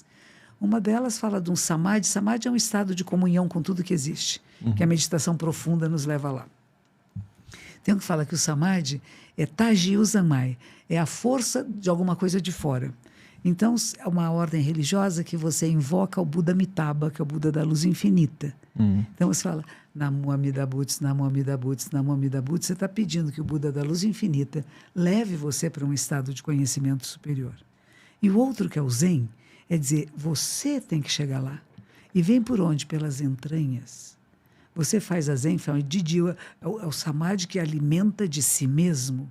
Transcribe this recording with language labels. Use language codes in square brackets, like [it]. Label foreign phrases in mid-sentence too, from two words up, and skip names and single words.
[pt] Uma delas fala de um samadhi. Samadhi é um estado de comunhão com tudo que existe, que a meditação profunda nos leva lá. Tem um que fala que o samadhi é [ja] 他力三昧, [pt] é a força de alguma coisa de fora. Então, é uma ordem religiosa que você invoca o Buda Amitabha, que é o Buda da luz infinita. Então, você fala, [ja] 南無阿弥陀仏、南無阿弥陀仏、南無阿弥陀仏. [pt] Você está pedindo que o Buda da luz infinita leve você para um estado de conhecimento superior. E o outro, que é o Zen, é dizer, você tem que chegar lá. E vem por onde? Pelas entranhas. Você faz a Zen, é o samadhi que alimenta de si mesmo.